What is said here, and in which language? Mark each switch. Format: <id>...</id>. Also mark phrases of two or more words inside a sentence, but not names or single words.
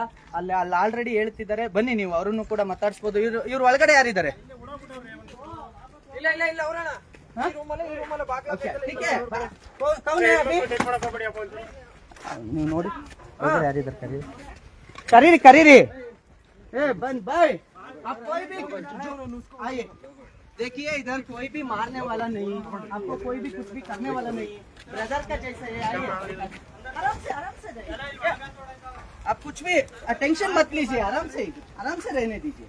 <kn>ಅಲ್ಲಿ ಆಲ್ರೆಡಿ ಹೇಳ್ತಿದ್ದಾರೆ. ಬನ್ನಿ, ನೀವು ಅವರನ್ನು ಕೂಡ ಮಾತಾಡಿಸಬಹುದು. ಇವ್ರು ಒಳಗಡೆ ಯಾರಿದ್ದಾರೆ? ನೀವು ನೋಡಿ ಯಾರಿದ್ದಾರೆ. ಕರೀರಿ.</kn> <hi>बन भाई, आप कोई भी आइए. देखिए, इधर कोई भी मारने वाला नहीं, आपको कोई भी कुछ भी करने वाला नहीं. ब्रदर का जैसा है. आइए, आराम से जाइए. आप कुछ भी टेंशन मत लीजिए. आराम से रहने दीजिए.</hi>